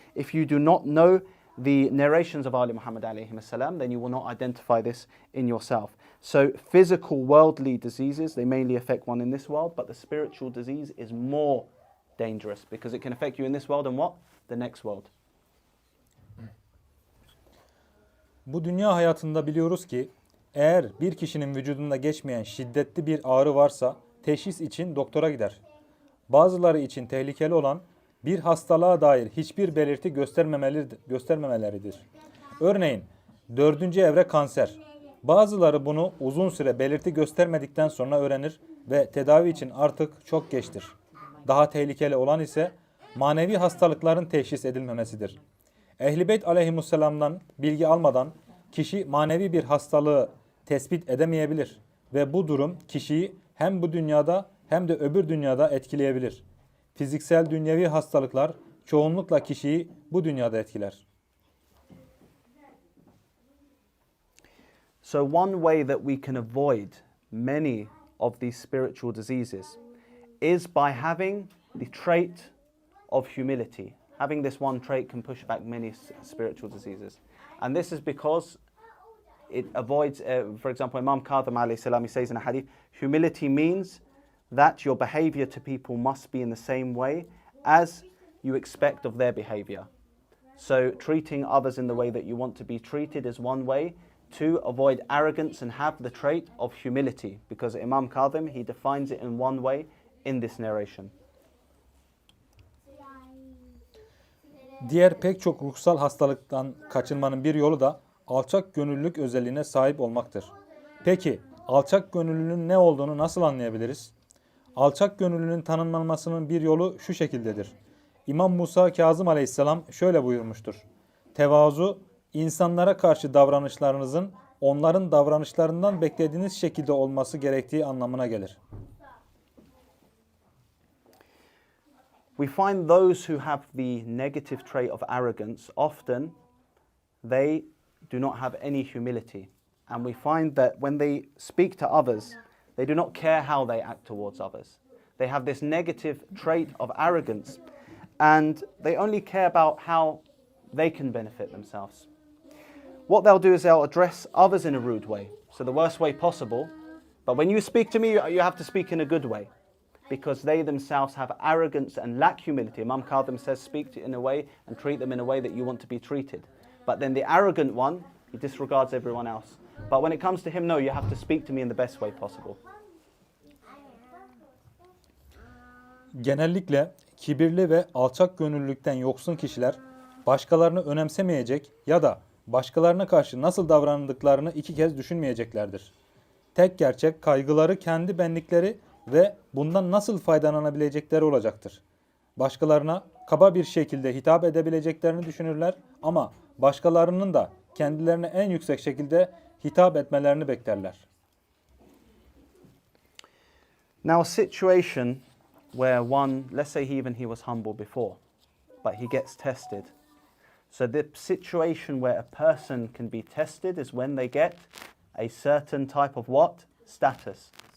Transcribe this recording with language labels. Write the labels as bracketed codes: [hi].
[en] If you do not know the narrations of Ali Muhammad alayhi salam, then you will not identify this in yourself. So physical worldly diseases, they mainly affect one in this world, but the spiritual disease is more dangerous because it can affect you in this world and what? The next world. [tr] Bu dünya hayatında biliyoruz ki eğer bir kişinin vücudunda geçmeyen şiddetli bir ağrı varsa teşhis için doktora gider. Bazıları için tehlikeli olan bir hastalığa dair hiçbir belirti göstermemeleridir. Örneğin 4. evre kanser. Bazıları bunu uzun süre belirti göstermedikten sonra öğrenir ve tedavi için artık çok geçtir. Daha tehlikeli olan ise manevi hastalıkların teşhis edilmemesidir. Ehli Beyt aleyhisselam'dan bilgi almadan kişi manevi bir hastalığı tespit edemeyebilir ve bu durum kişiyi hem bu dünyada hem de öbür dünyada etkileyebilir. Fiziksel dünyevi hastalıklar çoğunlukla kişiyi bu dünyada etkiler. [en] So one way that we can avoid many of these spiritual diseases is by having the trait of humility. Having this one trait can push back many spiritual diseases. And this is because it avoids, for example, Imam Kadhim alayhi salam, he says in a hadith, humility means that your behavior to people must be in the same way as you expect of their behavior. So treating others in the way that you want to be treated is one way to avoid arrogance and have the trait of humility, because Imam Kadhim, he defines it in one way in this narration. [tr] Diğer pek çok ruhsal hastalıktan kaçınmanın bir yolu da alçak gönüllülük özelliğine sahip olmaktır. Peki alçak gönüllülüğün ne olduğunu nasıl anlayabiliriz? Alçak gönüllülüğün tanımlanmasının bir yolu şu şekildedir. İmam Musa Kazım Aleyhisselam şöyle buyurmuştur. Tevazu, insanlara karşı davranışlarınızın onların davranışlarından beklediğiniz şekilde olması gerektiği anlamına gelir. [en] We find those who have the negative trait of arrogance, often they do not have any humility. And we find that when they speak to others, they do not care how they act towards others. They have this negative trait of arrogance, and they only care about how they can benefit themselves. What they'll do is they'll address others in a rude way, so the worst way possible. But when you speak to me, you have to speak in a good way, because they themselves have arrogance and lack humility. Imam Kadhim says, speak in a way and treat them in a way that you want to be treated. But then the arrogant one, he disregards everyone else. But when it comes to him, no, you have to speak to me in the best way possible. [tr] Genellikle kibirli ve alçak gönüllülükten yoksun kişiler başkalarını önemsemeyecek ya da başkalarına karşı nasıl davrandıklarını iki kez düşünmeyeceklerdir. Tek gerçek kaygıları kendi benlikleri ve bundan nasıl faydalanabilecekleri olacaktır. Başkalarına kaba bir şekilde hitap edebileceklerini düşünürler ama başkalarının da kendilerine en yüksek şekilde hitap etmelerini beklerler. [en] Now a situation where one, let's say he was humble before, but he gets tested. So the situation where a person can be tested is when they get a certain type of what? Status.